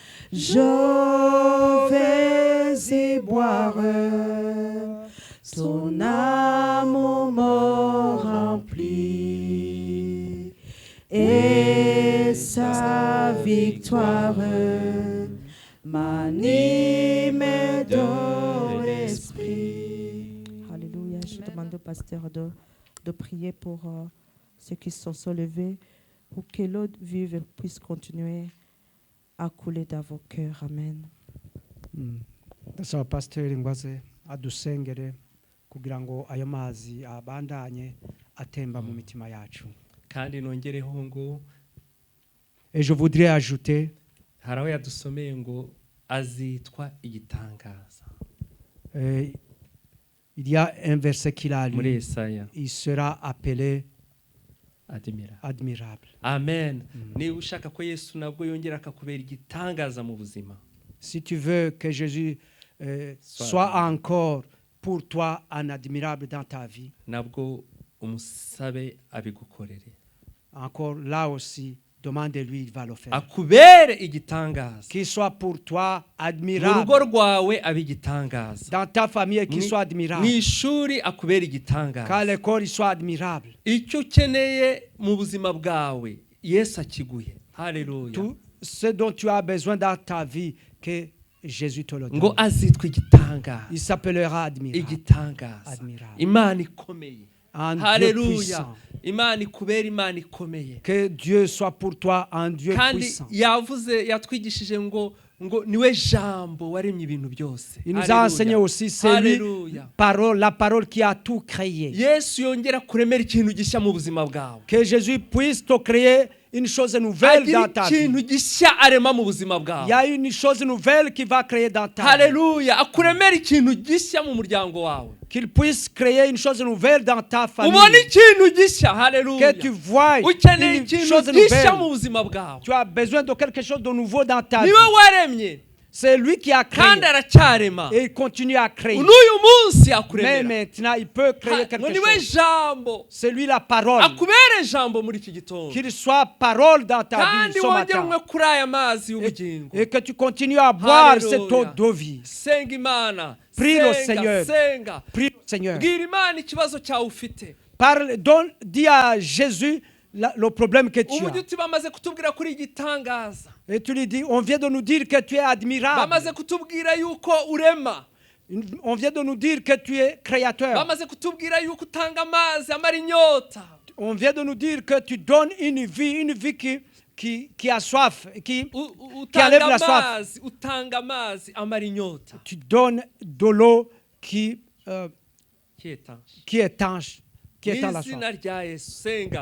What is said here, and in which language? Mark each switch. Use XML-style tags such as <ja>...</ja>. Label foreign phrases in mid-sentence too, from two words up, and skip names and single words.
<fr>Je vais y boire, ton amour me remplit, et sa victoire m'anime de l'esprit. Alléluia. Je demande au pasteur de prier pour ceux qui sont soulevés, pour que l'eau vive puisse continuer à couler dans vos cœurs. Amen.</fr> <rw>Ndasaba pasiteri ngo aze adusengere kugira ngo ayo mazi abandanye atemba mu mitima yacu. kandi nongereho ngo</rw> <fr>Et je voudrais ajouter,</fr> <rw>hari aho yadusomeye ngo azitwa igitangaza.</rw> <fr>Il y a un verset qu'il a</fr> <rw>muri</rw> <fr>lu. Yesaya. Il sera appelé admirable. Amen.</fr> <rw>Niba ushaka ko Yesu nabwo yongera akakubera igitangaza mu buzima.</rw> <fr>Si tu veux que Jésus soit encore pour toi un admirable dans ta vie,</fr> <rw>nabwo umusabe abigukorere.</rw> <fr>Encore là aussi, demande-lui, il va le faire.</fr> <rw>Akubere igitangaza.</rw> <fr>Qu'il soit pour toi</fr> <rw>Mu</rw> <fr>admirable.</fr> <rw>rugo rwawe abigitangaza.</rw> <fr>Dans ta famille, qu'il soit admirable.</fr> <rw>Mu ishuri akubere igitangaza.</rw> <fr>Qu'à l'école, il soit admirable.</fr> <rw>Icyo ukeneye mu buzima bwawe Yesu akiguye. Haleluya.</rw> <fr>Tout ce dont tu as besoin dans ta vie, que Jésus te le donne.</fr> <rw>Ngo azitwa igitangaza.</rw> <fr>Il s'appellera admirable.</fr> <rw>Igitangaza.</rw> <fr>Admirable.</fr> <rw>Imana ikomeye.</rw> <fr>Un Dieu</fr> <rw>Haleluya.</rw> <fr>puissant.</fr> <rw>Imana ikubera Imana ikomeye.</rw> <fr>Que Dieu soit pour toi un Dieu</fr> <rw>kandi</rw> <fr>puissant.</fr> <rw>yavuze yatwigishije ngo niwe jambo waremye ibintu byose.</rw> <fr>Il nous a enseigné aussi, c'est lui, la parole qui a tout créé.</fr> <rw>Yesu yongera kuremera ikintu gishya mu buzima bwawe.</rw> <fr>Que Jésus puisse te créer une chose nouvelle dans ta vie.</fr> <rw>ikintu gishya arema mu buzima bwawe.</rw> <fr>Il y a une chose nouvelle qui va créer dans ta vie.</fr> <rw>Haleluya. Akuremera ikintu gishya mu muryango wawe.</rw> <fr>Qu'il puisse créer une chose nouvelle dans ta famille.</fr> <rw>Ubona ikintu gishya. Haleluya.</rw> <fr>Que tu vois</fr> <rw>ukeneye</rw> <fr>une</fr> <rw>ikintu</rw> <fr>chose</fr> <rw>gishya mu</rw> <fr>nouvelle.</fr> <rw>buzima bwawe.</rw> <fr>Tu as besoin de quelque chose de nouveau dans ta vie.</fr> <rw>niwe waremye.</rw> <fr>C'est lui qui a créé.</fr> <rw>kandi aracyarema.</rw> <fr>Et il continue à créer.</fr> <rw>n'uyu munsi akuremera.</rw> <fr>Mais maintenant, il peut créer quelque</fr> <rw>niwe</rw> <fr>chose.</fr> <rw>jambo.</rw> <fr>C'est lui la parole.</fr> <rw>akubere jambo muri iki gitondo.</rw> <fr>Qu'il soit parole dans ta vie</fr> <rw>kandi</rw> <fr>ce matin.</fr> <rw>wongere kuri aya mazi y'ubugingo.</rw> <fr>Et que tu continues à boire cette eau de vie.</fr> <rw>senga Imana.</rw> <fr>Prie le Seigneur.</fr> <rw>senga.</rw> <fr>Prie le Seigneur.</fr> <rw>bwira Imana ikibazo cyawe ufite.</rw> <fr>Parle, dis à Jésus le problème que tu</fr> <rw>uburyo</rw> <fr>as.</fr> <rw>uti bamaze kutubwira kuri igitangaza.</rw> <fr>Et tu lui dis, on vient de nous dire que tu es admirable.</fr> <rw>bamaze kutubwira yuko urema.</rw> <fr>On vient de nous dire que tu es créateur.</fr> <rw>bamaze kutubwira yuko utanga amazi amara inyota.</rw> <fr>On vient de nous dire que tu donnes une vie qui a soif, qui enlève la soif.</fr> <rw>utanga amazi amara inyota.</rw> <fr>Tu donnes de l'eau qui est étanche, qui éteint la soif.</fr> <rw>Izina rya Yesu senga.</rw>